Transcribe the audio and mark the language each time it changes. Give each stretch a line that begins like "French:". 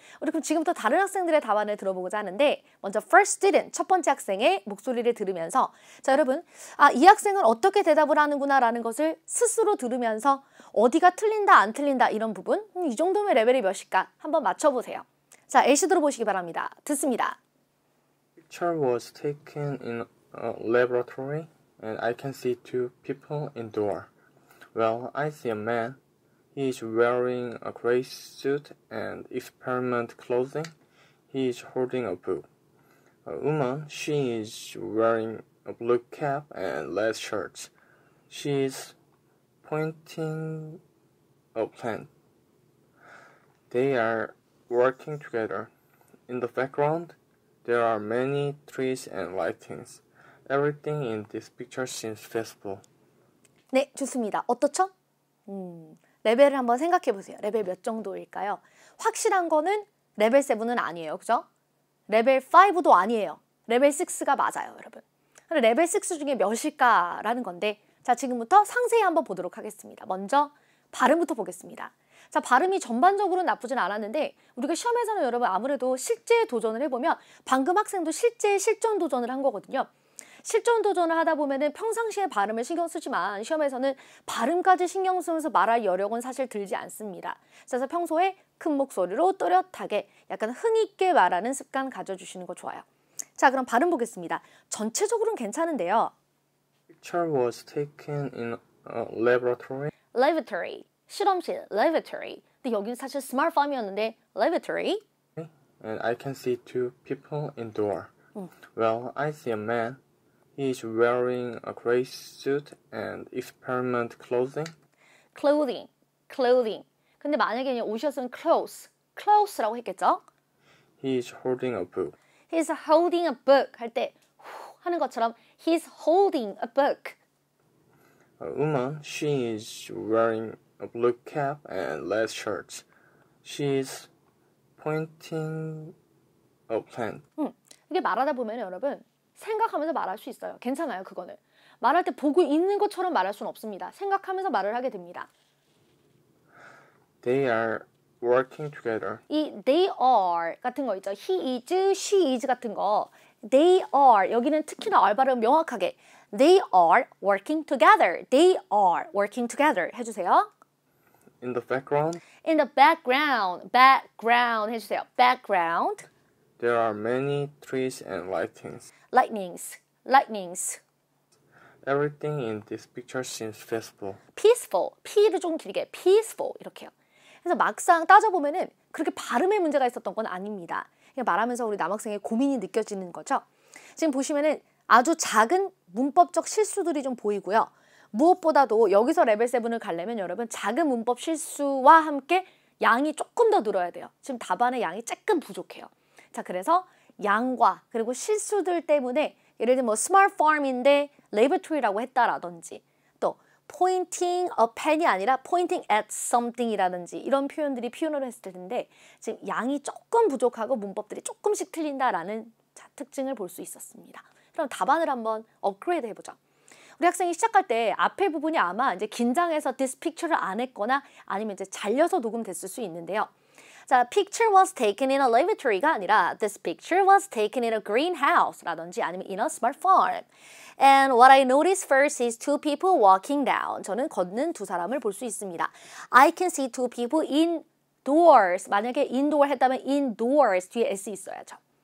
Korean: 우리 그럼 지금부터 다른 학생들의 답안을 들어보고자 하는데 먼저
English: first student,
Korean: 첫 번째 학생의 목소리를 들으면서 자, 여러분, 이 학생은 어떻게 대답을 하는구나 라는 것을 스스로 들으면서 어디가 틀린다, 안 틀린다 이런 부분 이 정도면 레벨이 몇일까 한번 맞춰보세요. 자, A씨 들어보시기 바랍니다. 듣습니다.
English: Picture was taken in a laboratory and I can see two people indoor. Well, I see a man. He is wearing a gray suit and experiment clothing. He is holding a book. A woman, she is wearing a blue cap and red shirt. She is pointing a plant. They are working together. In the background, there are many trees and lightings. Everything in this picture seems festival.
Korean: 네, 좋습니다. 어떻죠? 레벨을 한번 생각해 보세요. 레벨 몇 정도일까요? 확실한 거는 레벨 7은 아니에요. 그죠? 레벨 5도 아니에요. 레벨 6가 맞아요, 여러분. 레벨 6 중에 몇일까라는 건데 자, 지금부터 상세히 한번 보도록 하겠습니다. 먼저 발음부터 보겠습니다. 자, 발음이 전반적으로는 나쁘진 않았는데 우리가 시험에서는 여러분 아무래도 실제 도전을 해보면 방금 학생도 실제 실전 도전을 한 거거든요. 실전 도전을 하다 보면은 평상시에 발음을 신경 쓰지만 시험에서는 발음까지 신경 쓰면서 말할 여력은 사실 들지 않습니다. 그래서 평소에 큰 목소리로 또렷하게 약간 흥 있게 말하는 습관 가져주시는 거 좋아요. 자, 그럼 발음 보겠습니다. 전체적으로는 괜찮은데요.
English: Picture was taken in a laboratory. Lavatory, 실험실, lavatory.
Korean: 근데 여기는 사실 스마트팜이었는데 lavatory.
English: And I can see two people indoor. Well, I see a man. He is wearing a gray suit and experiment clothing. clothing, clothing.
Korean: 근데 만약에 그냥 옷이었으면 clothes, clothes라고 했겠죠?
English: He is holding a book. He's holding a book
Korean: 할 때 하는 것처럼
English: he's holding a book. A woman, she is wearing a blue cap and red shirt. She is pointing a plant.
Korean: 이게 말하다 보면 여러분 생각하면서 말할 수 있어요. 괜찮아요, 그거는. 말할 때 보고 있는 것처럼 말할 수는 없습니다. 생각하면서 말을 하게 됩니다.
English: They are working together.
Korean: 이 they are 같은 거 있죠.
English: he is, she is
Korean: 같은 거.
English: They are
Korean: 여기는 특히나 R 발음 명확하게
English: They are working together. They are working together
Korean: 해주세요.
English: In the background, In the background, background
Korean: 해주세요.
English: Background, there are many trees and lightings. lightnings, lightnings. Everything in this picture seems peaceful.
Korean: peaceful, P를 좀 길게 peaceful 이렇게요. 그래서 막상 따져보면은 그렇게 발음에 문제가 있었던 건 아닙니다. 그냥 말하면서 우리 남학생의 고민이 느껴지는 거죠. 지금 보시면은 아주 작은 문법적 실수들이 좀 보이고요. 무엇보다도 여기서 레벨 7을 가려면 여러분 작은 문법 실수와 함께 양이 조금 더 늘어야 돼요. 지금 답안의 양이 조금 부족해요. 자, 그래서 양과 그리고 실수들 때문에 예를 들면 뭐 smart farm인데 laboratory라고 했다라든지 또
English: pointing a pen
Korean: 이 아니라
English: pointing at something
Korean: 이라든지 이런 표현들이 표현을 했을 텐데 지금 양이 조금 부족하고 문법들이 조금씩 틀린다라는 특징을 볼 수 있었습니다. 그럼 답안을 한번 업그레이드 해보죠. 우리 학생이 시작할 때 앞에 부분이 아마 이제 긴장해서 this picture를 안 했거나 아니면 이제 잘려서 녹음됐을 수 있는데요.
English: 자, picture was taken in a lavatory가 아니라 this picture was taken in a greenhouse라든지
Korean: 아니면
English: in a smart farm. And what I noticed first is two people walking down.
Korean: 저는 걷는 두 사람을 볼 수 있습니다.
English: I can see two people indoors.
Korean: 만약에 indoor 했다면 indoors 뒤에 s 있어야죠.